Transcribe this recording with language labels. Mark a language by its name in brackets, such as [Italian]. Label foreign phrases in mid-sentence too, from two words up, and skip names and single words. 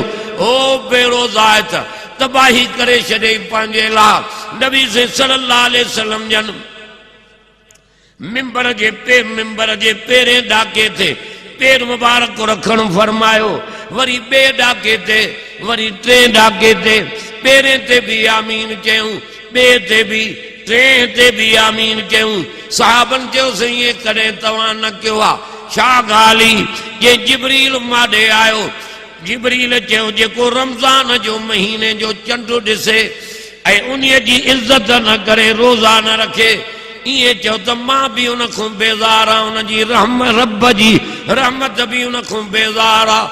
[Sindhi] ओ बेड़ो ज़ात तबाही करे छॾे पंहिंजे लाइ। नबी [Arabic] صلى الله عليه وسلم [Sindhi] जन मिंबर जे पेरें ॾाके ते पेर मुबारक रखण फरमायो। वरी ॿिए ॾाके ते, वरी 3 ॾाके ते। पेरें ते भी आमीन चयूं, ॿिए ते भी, 3 ते भी आमीन चयूं। साहबन चयोसीं ये कॾहिं तव्हां न कयो आहे? छा ॻाल्हि जे जिब्रील माॾे आयो। जिब्रील चयो जेको रमज़ान जो महीने जो चंड ॾिसे ऐं उन्हीअ जी इज़्ज़त न करे, रोज़ा न रखे, ये चो तो मां भी उन को बेज़ार आ, उन जी रब जी रहमत भी उन को बेज़ार आ।